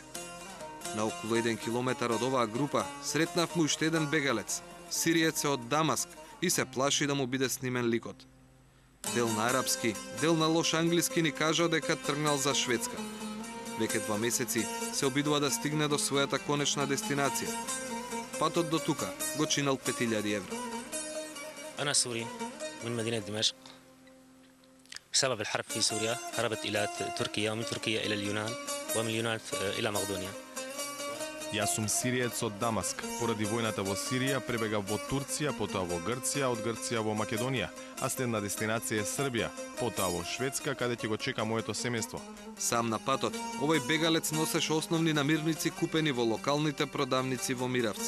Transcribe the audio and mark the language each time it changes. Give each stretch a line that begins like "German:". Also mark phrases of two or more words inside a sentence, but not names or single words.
Macedonian: На околу 1 километар од оваа група сретнавме уште еден бегалец, сириец од Дамаск, и се плаши да му биде снимен ликот. Дел на арапски, дел на лош англиски ни кажа дека тргнал за Шведска. Веќе 2 месеци се обидува да стигне до својата конечна дестинација. Патот до тука го чинал 5000 евра.
Arabic: أنا سوري من مدينة دمشق. بسبب الحرب في سوريا هربت إلى تركيا ومن تركيا إلى اليونان ومن اليونان إلى مقدونيا.
Macedonian: Јас сум сириец од Дамаск. Поради војната во Сирија пребегав во Турција, потоа во Грција, од Грција во Македонија, а следна дестинација е Србија, потоа во Шведска, каде ќе го чека моето семејство. Сам на патот, овој бегалец носеше основни намирници купени во локалните продавници во Миравци.